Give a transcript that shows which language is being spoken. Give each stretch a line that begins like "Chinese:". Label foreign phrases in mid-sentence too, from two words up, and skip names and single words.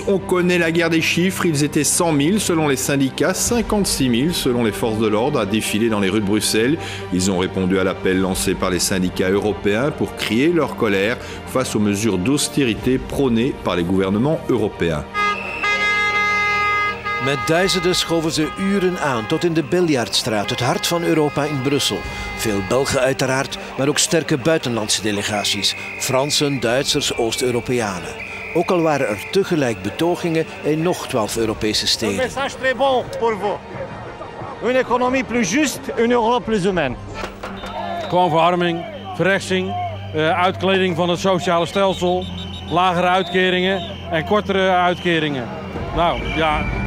French: On connaît la guerre des chiffres. Ils étaient 100 000 selon les syndicats, 56 000 selon les forces de l'ordre à défiler dans les rues de Bruxelles. Ils ont répondu à l'appel lancé par les syndicats européens pour crier leur colère face aux mesures d'austérité prônées par les gouvernements européens.
Dutch: Met duizenden schoven ze uren aan tot in de Biljartstraat, het hart van Europa in Brussel. Veel Belgen uiteraard, maar ook sterke buitenlandse delegaties. Fransen, Duitsers, Oost-Europeanen. Ook al waren er tegelijk betogingen in nog 12 Europese steden.
French: Een message très bon pour vous. Une économie plus juste, une Europe plus humaine.
Dutch: Gewoon verarming, verrechtsing, uitkleding van het sociale stelsel, lagere uitkeringen en kortere uitkeringen. Nou ja.